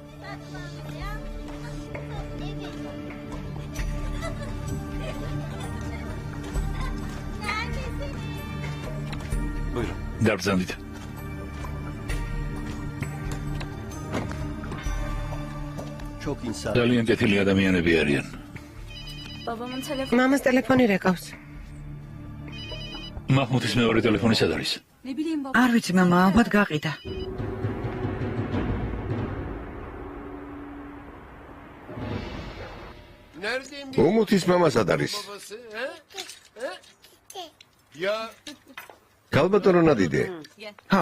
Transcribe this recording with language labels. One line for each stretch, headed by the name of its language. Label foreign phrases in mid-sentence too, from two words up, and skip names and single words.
Georgian: დაბრძანდით. ძალიან კეთილი ადამიანები არიან.
Turkish: babamın telefonu
Georgian: მამას ტელეფონი რეკავს. მაჰმუდის მეორე ტელეფონი სად არის?
Turkish: ne bileyim baba.
Georgian: არ ვიცი მამა, ალბათ გაყიდა. უმუთის მამა სად არის? ქალბატონო ნადიდე. ხო,